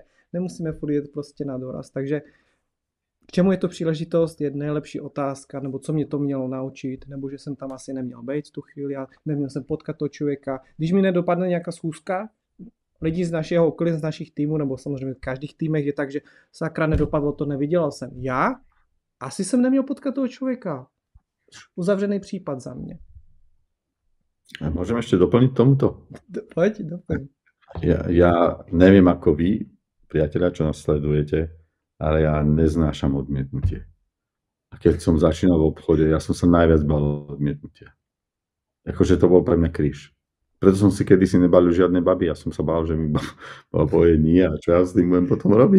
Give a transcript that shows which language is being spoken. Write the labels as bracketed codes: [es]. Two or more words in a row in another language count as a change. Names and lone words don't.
[cs] Nemusíme furt jet prostě na doraz. Takže k čemu je to příležitost, je nejlepší otázka, nebo co mě to mělo naučit, nebo že jsem tam asi neměl být v tu chvíli a neměl jsem potkat toho člověka. Když mi nedopadne nějaká schůzka, lidi z našeho okolí, z našich týmů, nebo samozřejmě v každých týmech je tak, že sakra nedopadlo to, nevydělal jsem. Já? Asi jsem neměl potkat toho člověka. Uzavřený případ za mě. [sk] A môžem ešte doplniť tomuto? Poď, doplň. Ja neviem ako vy, priatelia, čo nás sledujete, ale ja neznášam odmietnutie. A keď som začínal v obchode, ja som sa najviac bál odmietnutia. Akože to bol pre mňa kríž. Preto som si kedysi nebalil žiadne baby, ja som sa bál, že mi baba povie nie a čo ja s tým budem potom robiť.